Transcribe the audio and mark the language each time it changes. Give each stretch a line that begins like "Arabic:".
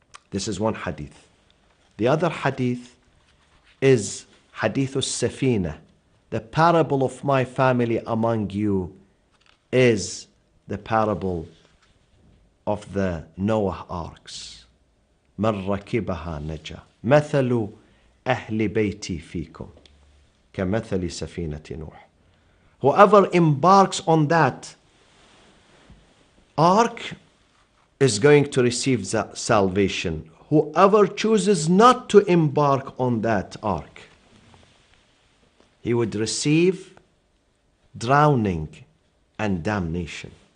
English: This is one hadith. The other hadith is Hadith al-Safina. The parable of my family among you is the parable of the Noah arks.
Arabic: من ركبها نجا مثل أهل بيتي فيكم كمثل سفينة نوح.
English: Whoever embarks on that ark is going to receive salvation. Whoever chooses not to embark on that ark, he would receive drowning and damnation.